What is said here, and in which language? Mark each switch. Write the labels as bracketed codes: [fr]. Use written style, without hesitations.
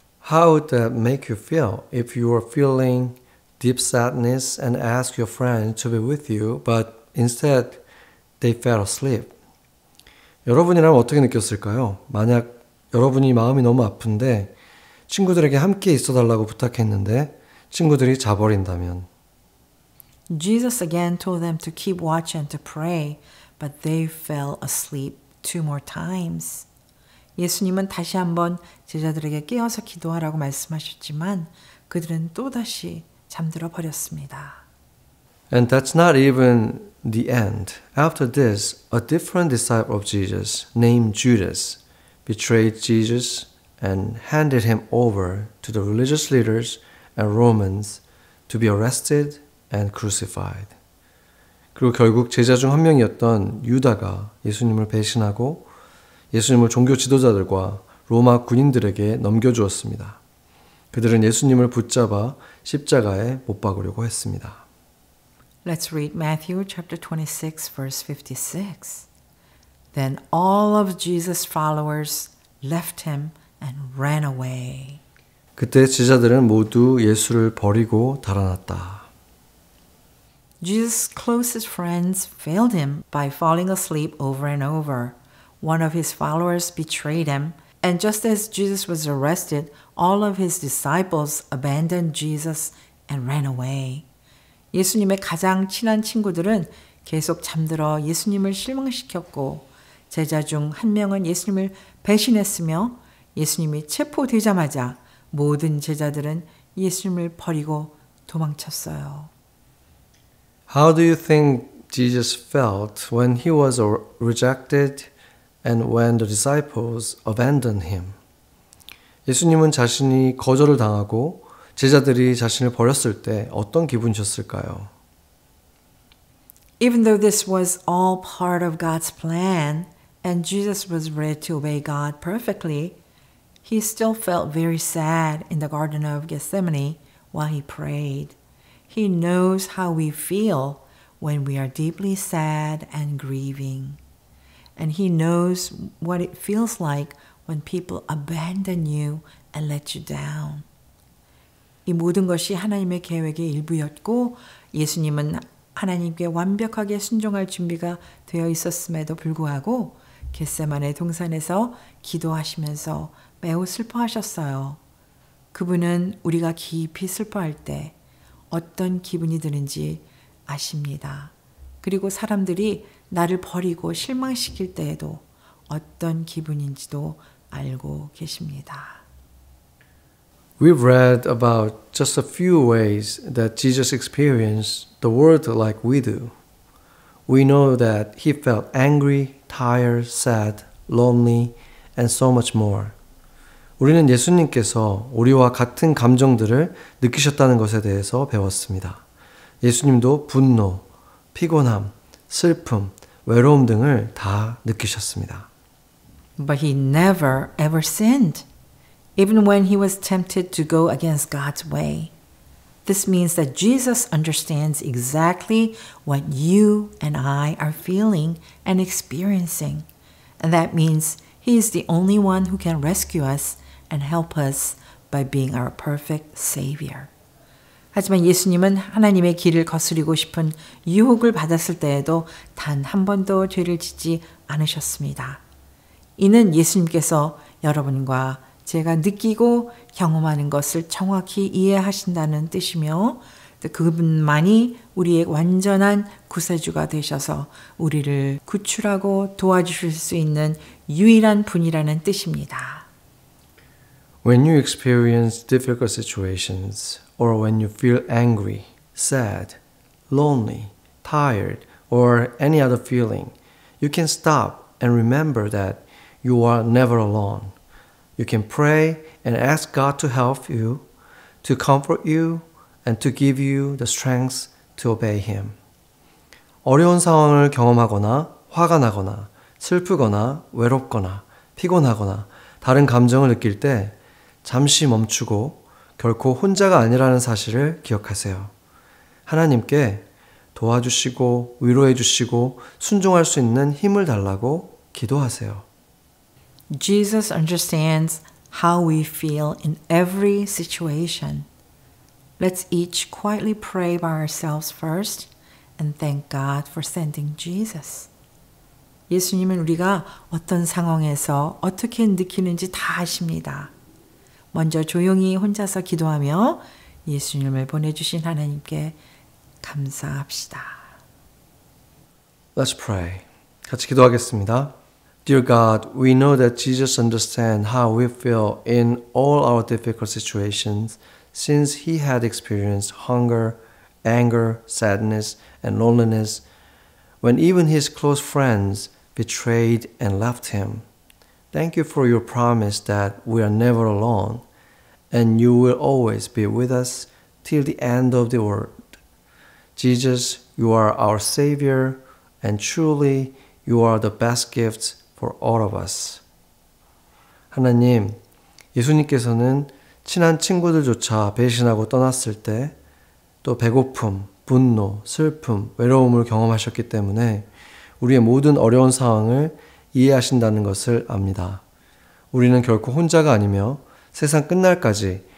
[en] How would that make you feel if you were feeling deep sadness and asked your friend to be with you, but instead they fell asleep? [ko] 여러분이라면 어떻게 느꼈을까요? 만약 여러분이 마음이 너무 아픈데 친구들에게 함께 있어달라고 부탁했는데 친구들이 자버린다면. [en] Jesus again told them to keep watch and to pray, but they fell asleep 2 more times. [ko] 예수님은 다시 한번 제자들에게 깨어서 기도하라고 말씀하셨지만 그들은 또다시 잠들어 버렸습니다. [en] And that's not even the end. After this, a different disciple of Jesus, named Judas, betrayed Jesus and handed him over to the religious leaders and Romans to be arrested and crucified. [ko] 그리고 결국 제자 중 한 명이었던 유다가 예수님을 배신하고 예수님을 종교 지도자들과 로마 군인들에게 넘겨주었습니다. 그들은 예수님을 붙잡아 십자가에 못 박으려고 했습니다. [en] Let's read Matthew chapter 26 verse 56. Then all of Jesus' followers left him and ran away. [ko] 그때 제자들은 모두 예수를 버리고 달아났다. [en] Jesus' closest friends failed him by falling asleep over and over. One of his followers betrayed him, and just as Jesus was arrested, all of his disciples abandoned Jesus and ran away. [ko] 예수님의 가장 친한 친구들은 계속 잠들어 예수님을 실망시켰고 제자 중 한 명은 예수님을 배신했으며 예수님이 체포되자마자 모든 제자들은 예수님을 버리고 도망쳤어요. [en] How do you think Jesus felt when he was rejected and when the disciples abandoned him? [ko] 예수님은 자신이 거절을 당하고 제자들이 자신을 버렸을 때 어떤 기분이셨을까요? [en] Even though this was all part of God's plan and Jesus was ready to obey God perfectly, he still felt very sad in the Garden of Gethsemane while he prayed. He knows how we feel when we are deeply sad and grieving. And he knows what it feels like when people abandon you and let you down. [ko] 이 모든 것이 하나님의 계획의 일부였고 예수님은 하나님께 완벽하게 순종할 준비가 되어 있었음에도 불구하고 겟세마네 동산에서 기도하시면서 매우 슬퍼하셨어요. 그분은 우리가 깊이 슬퍼할 때 어떤 기분이 드는지 아십니다. 그리고 사람들이 나를 버리고 실망시킬 때에도 어떤 기분인지도 알고 계십니다. [en] We've read about just a few ways that Jesus experienced the world like we do. We know that he felt angry, tired, sad, lonely, and so much more. [ko] 우리는 예수님께서 우리와 같은 감정들을 느끼셨다는 것에 대해서 배웠습니다. 예수님도 분노, 피곤함, 슬픔, 외로움 등을 다 느끼셨습니다. [en] But he never ever sinned, even when he was tempted to go against God's way. This means that Jesus understands exactly what you and I are feeling and experiencing. And that means he is the only one who can rescue us and help us by being our perfect Savior. [ko] 하지만 예수님은 하나님의 길을 거스리고 싶은 유혹을 받았을 때에도 단 한 번도 죄를 짓지 않으셨습니다. 이는 예수님께서 여러분과 제가 느끼고 경험하는 것을 정확히 이해하신다는 뜻이며 그분만이 우리의 완전한 구세주가 되셔서 우리를 구출하고 도와주실 수 있는 유일한 분이라는 뜻입니다. [en] When you experience difficult situations or when you feel angry, sad, lonely, tired, or any other feeling, you can stop and remember that you are never alone. You can pray and ask God to help you, to comfort you, and to give you the strength to obey Him. [ko] 어려운 상황을 경험하거나 화가 나거나 슬프거나 외롭거나 피곤하거나 다른 감정을 느낄 때 잠시 멈추고 결코 혼자가 아니라는 사실을 기억하세요. 하나님께 도와주시고 위로해 주시고 순종할 수 있는 힘을 달라고 기도하세요. [en] Jesus understands how we feel in every situation. Let's each quietly pray by ourselves first and thank God for sending Jesus. [ko] 예수님은 우리가 어떤 상황에서 어떻게 느끼는지 다 아십니다. 먼저 조용히 혼자서 기도하며 예수님을 보내주신 하나님께 감사합시다. [en] Let's pray. [ko] 같이 기도하겠습니다. [en] Dear God, we know that Jesus understands how we feel in all our difficult situations since he had experienced hunger, anger, sadness, and loneliness when even his close friends betrayed and left him. Thank you for your promise that we are never alone and you will always be with us till the end of the world. Jesus, you are our Savior and truly you are the best gift for all of us. [ko] 하나님, 예수님께서는 친한 친구들조차 배신하고 떠났을 때 또 배고픔, 분노, 슬픔, 외로움을 경험하셨기 때문에 우리의 모든 어려운 상황을 이해하신다는 것을 압니다. 우리는 결코 혼자가 아니며 세상 끝날까지